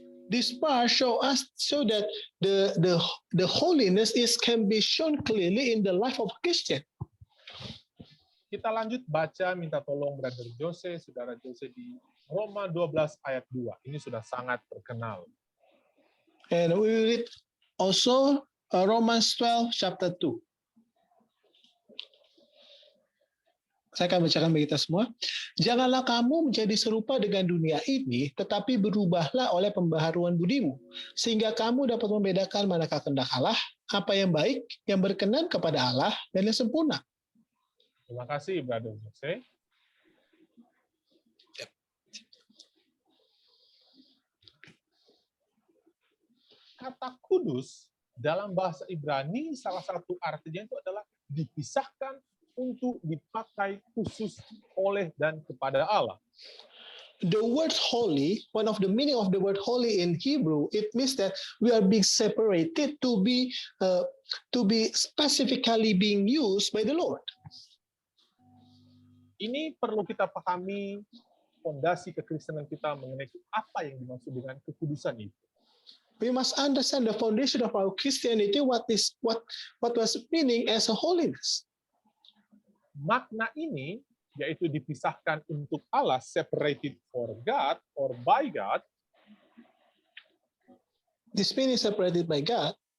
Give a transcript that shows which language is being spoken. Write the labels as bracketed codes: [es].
[en] This part show that the holiness can be shown clearly in the life of a Christian. [id] Kita lanjut baca, minta tolong Brother Jose, Saudara Jose di Roma 12 ayat 2. Ini sudah sangat terkenal. [en] And we will read also Romans 12 chapter 2. [id] Saya akan bacakan bagi kita semua. Janganlah kamu menjadi serupa dengan dunia ini, tetapi berubahlah oleh pembaharuan budimu, sehingga kamu dapat membedakan manakah kehendak Allah, apa yang baik, yang berkenan kepada Allah, dan yang sempurna. Terima kasih, Brother Jose. Kata kudus dalam bahasa Ibrani, salah satu artinya itu adalah dipisahkan untuk dipakai khusus oleh dan kepada Allah. [en] The word holy, one of the meaning of the word holy in Hebrew, it means that we are being separated to be specifically being used by the Lord. [id] Ini perlu kita pahami fondasi kekristenan kita mengenai apa yang dimaksud dengan kekudusan itu. [en] We must understand the foundation of our Christianity, what was meaning as a holiness. [id] Makna ini yaitu dipisahkan untuk Allah, [en] separated for God or by God. This meaning separated by God